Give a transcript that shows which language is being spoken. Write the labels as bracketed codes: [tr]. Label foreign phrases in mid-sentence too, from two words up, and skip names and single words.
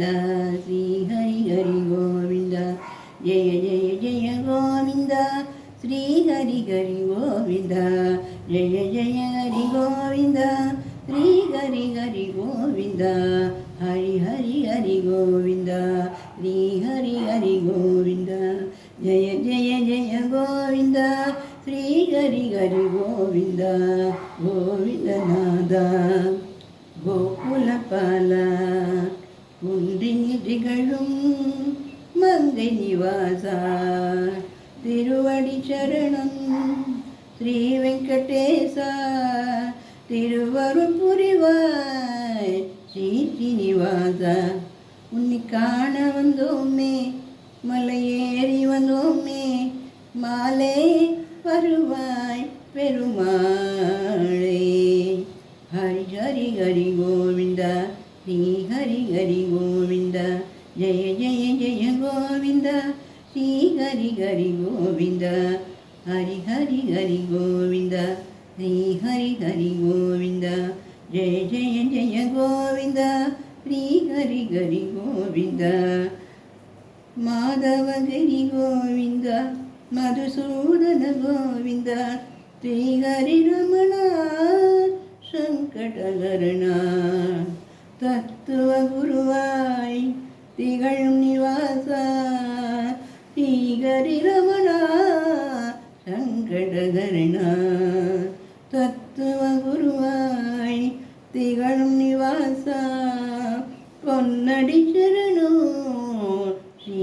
[hi] श्री हरि हरि गोविंद जय जय जय गोविंद श्री हरि हरि गोविंद जय जय हरि गोविंद श्री हरि हरि गोविंद हरि हरि हरि गोविंद श्री हरि हरि गोविंद जय जय जय गोविंद श्री हरि हरि गोविंद गोविंदनाथ [ta] கோகுலபால குன்றினில் திகழும் மங்கை நிவாசா திருவடி சரணம் ஸ்ரீ வெங்கடேசா திருவருள் புரிவாய் ஸ்ரீ ஸ்ரீனிவாசா உன்னை காண வந்தோமே மலையேறி வந்தோமே மாலே வருவாய் பெருமாளே हरि हरि [hi] हरि गोविंद श्री हरि हरि गोविंद जय जय जय गोविंद श्री हरि हरि गोविंद हरि हरि हरि गोविंद श्री हरि हरि गोविंद जय जय जय गोविंद श्री हरि हरि गोविंद माधवगिरि गोविंद मधुसूदन गोविंद श्री हरि रमणा [ta] சங்கடகரணா தத்துவ குருவாய் திகழும் நிவாசா ஸ்ரீஹரி ரமணா சங்கடகரணா தத்துவ குருவாய் திகழும் நிவாசா பொன்னடி சரணோ ஸ்ரீ